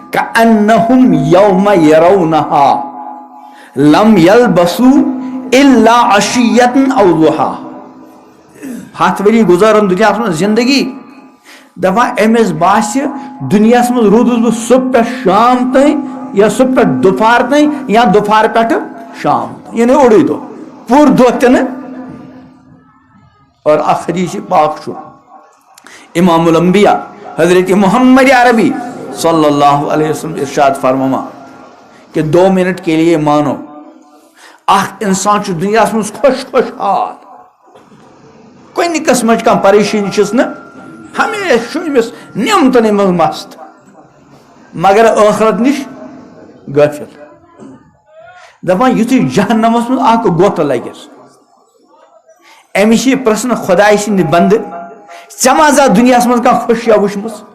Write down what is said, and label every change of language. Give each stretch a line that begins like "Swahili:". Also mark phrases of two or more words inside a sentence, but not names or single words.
Arabic: کأنہم یومَ یرونہا لم یلبسوا الا عشیۃ او ضحیٰ
Kashmiri: 100 ؤری گُزارن دُنیاہس منٛز زندگی دپان أمِس باسہِ دُنیاہس منٛز روٗدُس بہٕ صبح پٮ۪ٹھ شام تام یا صبح پٮ۪ٹھ دُپھار تام یا دُپھار پٮ۪ٹھٕ شام تام یعنی اوٚڑُے دۄہ پوٗرٕ دۄہ تہِ نہٕ اور اکھ حدیث پاک چھُ امام الانبیاء حضرت محمد عربی
Arabic: صلی اللہ علیہ وسلم
Kashmiri: ارشاد فرماوان کہ 2
Urdu: منٹ کے لیے
Kashmiri: مانو اکھ انسان چھُ دُنیاہس منٛز خوشحال کُنہِ قٕسمٕچ کانٛہہ پریشٲنی چھس نہٕ ہمیشہ چھُ أمِس نعمتنٕے منٛز مست مگر ٲخرت نِش غٲفِل دپان یُتھُے جہنمس منٛز اکھ گوٚٹھ لگٮ۪س أمِس چھِ یہِ پرژھنہٕ خۄداے سٕنٛدِ بنٛدٕ ژےٚ ما زا دُنیاہس منٛز کانٛہہ خوشیا وٕچھمٕژ